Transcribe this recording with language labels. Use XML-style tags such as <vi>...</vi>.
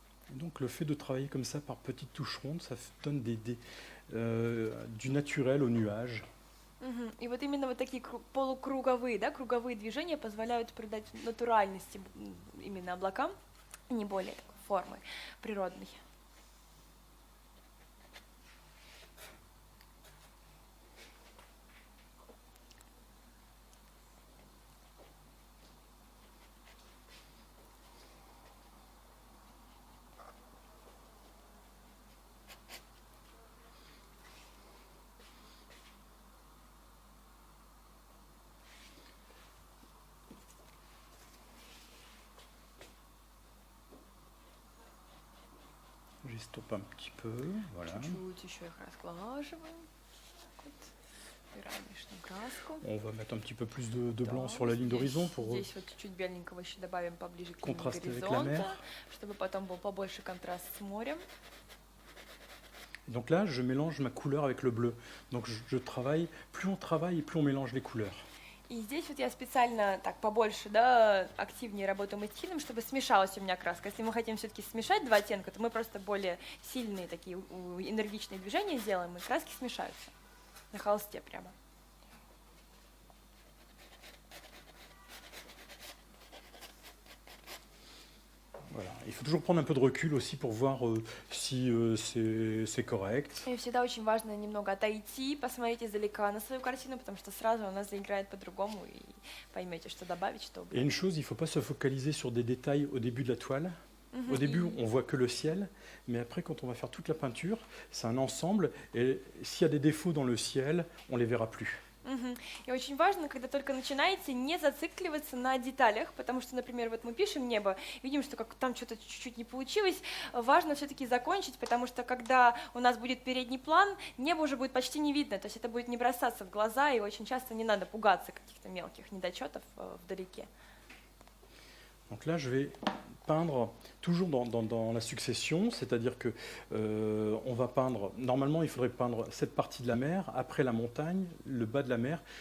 <fr>Donc le fait de travailler comme ça par petites touches rondes, ça donne du naturel aux nuages. Мгм.</fr> <ru>И вот именно вот такие полукруговые, да, круговые движения позволяют придать натуральности именно облакам, не более такой формы природной.</ru> <fr>J'estompe un petit peu, voilà.</fr> <ru>Чуть-чуть еще их разглаживаем. Так вот. Убираем лишнюю краску.</ru> <fr>On va mettre un petit peu plus de blanc</fr> <ru>Да,</ru> <fr>sur la ligne</fr> <ru>здесь-</ru> <fr>d'horizon pour</fr> <ru>Здесь вот чуть-чуть беленького еще добавим поближе к линии</ru> <fr>contraster avec la</fr> <ru>горизонта,</ru> <fr>mer.</fr> <ru>чтобы потом был побольше контраст с морем. Donc là, je mélange ma couleur avec le bleu. Donc je travaille, plus on travaille, plus on mélange les couleurs. И здесь вот я специально так побольше, да, активнее работаю мастихином, чтобы смешалась у меня краска. Если мы хотим все-таки смешать два оттенка, то мы просто более сильные такие энергичные движения сделаем, и краски смешаются на холсте прямо.</ru> <fr>Voilà. Il faut toujours prendre un peu de recul aussi pour voir si c'est correct.</fr> <ru>И всегда очень важно немного отойти, посмотреть издалека на свою картину, потому что сразу она заиграет по-другому, и поймете, что добавить, что</ru> <fr>Et</fr> <ru>убрать.</ru> <fr>une chose, il ne faut pas se focaliser sur des détails au début de la toile. Мгм. Au début,</fr> <ru>И-</ru> <fr>on voit que le ciel, mais après, quand on va faire toute la peinture, c'est un ensemble. Et s'il y a des défauts dans le ciel, on les verra plus. Мгм.</fr> <ru>И очень важно, когда только начинаете, не зацикливаться на деталях, потому что, например, вот мы пишем небо, видим, что как там что-то чуть-чуть не получилось, важно все-таки закончить, потому что когда у нас будет передний план, небо уже будет почти не видно, то есть это будет не бросаться в глаза, и очень часто не надо пугаться каких-то мелких недочетов вдалеке.</ru> <fr>Donc là, je vais peindre toujours dans la succession, c'est-à-dire que on va peindre. Normalement, il faudrait peindre cette partie de la mer, après la montagne, le bas de la mer.</fr>